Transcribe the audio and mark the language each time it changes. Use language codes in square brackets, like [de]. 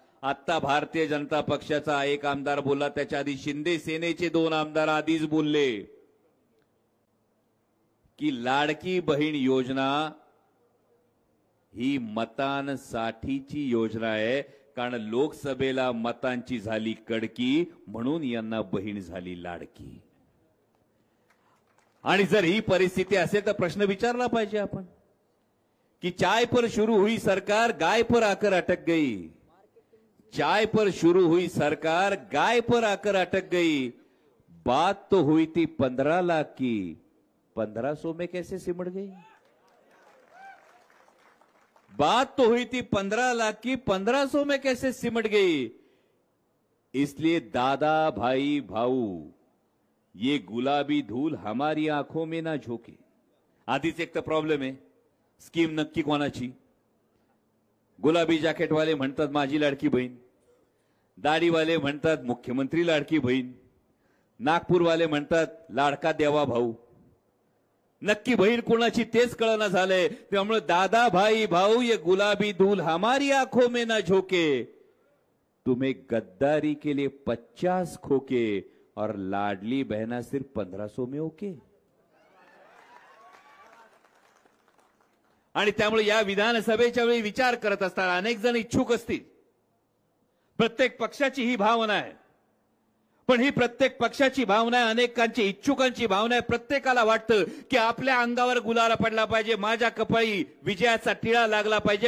[mr] आता भारतीय जनता पक्षाचा एक आमदार बोलला, त्याच्या आधी शिंदे सेनेचे 2 आमदार आधीच बोलले की लाडकी बहीण योजना ही मतांसाठीची योजना आहे, कारण लोकसभेला मतांची झाली कडकी म्हणून यांना बहीण झाली लाडकी. आणि जर ही परिस्थिती असेल तर प्रश्न विचारला पाहिजे आपण कि [hi] चाय पर शुरू हुई सरकार गाय पर आकर अटक गई. चाय पर शुरू हुई सरकार गाय पर आकर अटक गई. बात तो हुई थी 15 लाख की, 1500 में कैसे सिमट गई? बात तो हुई थी 15 लाख की, 1500 में कैसे सिमट गई? इसलिए दादा भाई भाऊ, ये गुलाबी धूल हमारी आंखों में ना झोके. [mr] आधीच एक तर प्रॉब्लेम आहे, स्कीम नक्की कोणाची? गुलाबी जॅकेटवाले म्हणतात माझी लाडकी बहीण, दाढीवाले म्हणतात मुख्यमंत्री लाडकी बहीण, नागपूरवाले म्हणतात लाडका देवा भाऊ. नक्की बहीण कोणाची तेच कळना झालंय. [hi] त्यामुळे दादा भाई भाऊ, ये गुलाबी धूल हमारी आंखों में ना झोके, तुम्हें गद्दारी के लिए 50 खोके और लाडली बहना सिर्फ 1500 में ओके. [mr] आणि त्यामुळे या विधानसभेच्या वेळी विचार करत असताना अनेक जण इच्छुक असतील. प्रत्येक पक्षाची ही भावना आहे, पण ही प्रत्येक पक्षाची भावना आहे, अनेकांची इच्छुकांची भावना आहे. प्रत्येकाला वाटतं की आपल्या अंगावर गुलाल पडला पाहिजे, माझ्या कपाळी विजयाचा टिळा लागला पाहिजे.